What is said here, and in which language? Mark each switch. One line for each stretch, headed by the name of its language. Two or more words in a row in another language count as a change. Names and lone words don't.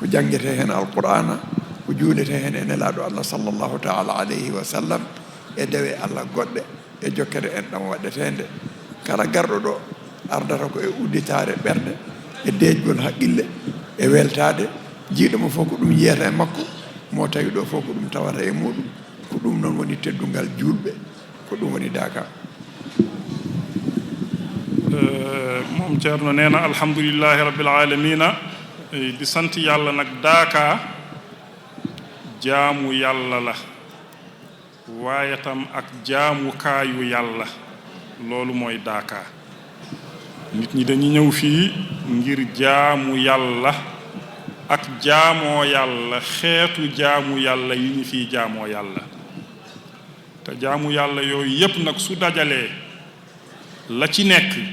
Fula: jangete hen alqur'ana ko juulete hen e nelaɗo Allah
Arabic: صلى الله تعالى عليه وسلم
Fula: e dewe Allah goɗɗe e jokkere en ɗam waɗetende kala garɗo ɗo ardata ko e udditare ɓerde e deejgol haqqille e weltade jiiɗo mo fof ko ɗum yiyata e makko mo tawi ɗo fof ko ɗum tawata e muɗum ko ɗum noon woni teddungal julɓe ko ɗum woni Daka.
Wolof: moom Ceerno nee na
Arabic: الحمد لله رب العالمين
Wolof: di sant yàlla nag Daka jaamu yàlla la waaye tam ak jaamu kaayu yàlla loolu mooy Daka nit ñi dañuy ñëw fii ngir jaamu yàlla ak jaamoo yàlla xeetu jaamu yàlla yi ñu fiy jaamoo yàlla te jaamu yàlla yooyu yépp nag su dajalee la ci nekk